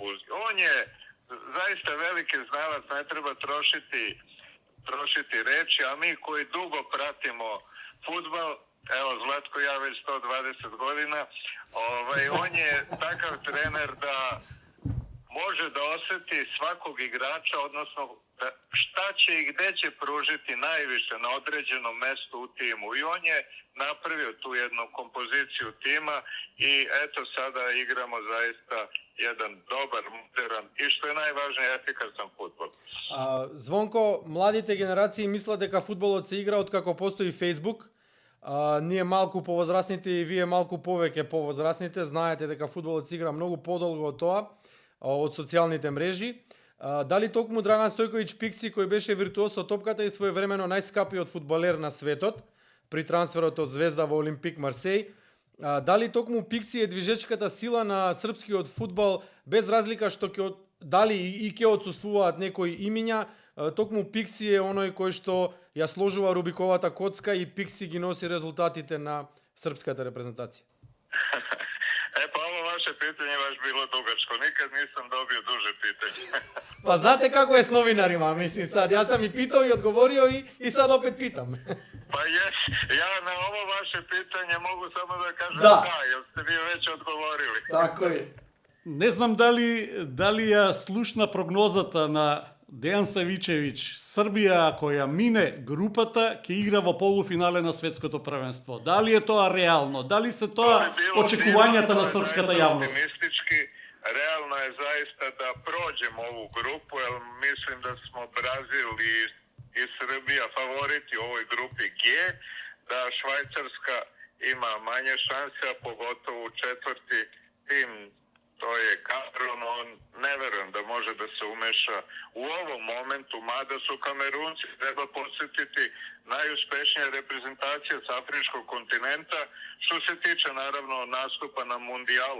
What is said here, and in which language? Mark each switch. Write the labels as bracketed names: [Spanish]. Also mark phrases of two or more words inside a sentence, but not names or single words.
[Serbian] On je zaista veliki znalac, ne treba trošiti reči, a mi koji dugo pratimo fudbal, evo Zlatko ja već 120 godina, on je takav trener da može da oseti svakog igrača, odnosno šta će i gde će pružiti najviše na određenom mestu u timu. I on je napravio tu jednu kompoziciju tima i eto sada igramo zaista jedan dobar, modern i što je najvažnije efikasan fudbal. [Macedonian] Звонко, младите генерации мислат дека фудбалот се игра откако постои Facebook. Ние малку повозрасните и вие малку повеќе повозрасните знаете дека фудбалот се игра многу подолго од тоа, од социјалните мрежи. Дали токму Драган Стојковиќ Пикси, кој беше виртуоз со топката и своевремено најскапиот фудбалер на светот при трансферот од Звезда во Олимпик Марсеј, дали токму Пикси е движечката сила на српскиот фудбал, без разлика што дали и ќе отсуствуваат некои имиња, токму Пикси е оној кој што ја сложува Рубиковата коцка и Пикси ги носи резултатите на српската репрезентација. [Serbian] Pa ovo vaše pitanje baš bilo dugačko, nikad nisam dobio duže pitanje. Pa znate kako je s novinarima, mislim sad, ja sam i pitao i odgovorio i sad opet pitam. Pa ja na ovo vaše pitanje mogu samo da kažem da, jer ste vi već odgovorili. Tako je. [Macedonian] Не знам дали ја слушна прогнозата на Дејан Савичевиќ, Србија ако ја мине групата, ќе игра во полуфинале на светското првенство. Дали е тоа реално? Дали се тоа очекувањата на српската јавност? [Serbian] Optimistički, realno je zaista da prođemo ovu grupu, jer mislim da smo Brazil i Srbija favoriti u ovoj grupi G, da Švajcarska ima manje šanse, a pogotovo u četvrti tim, to je Kamerun, on ne verujem da može da se umeša u ovom momentu, mada su Kamerunci, treba podsjetiti, najuspešnija reprezentacija s afričkog kontinenta, što se tiče naravno nastupa na mundijalu.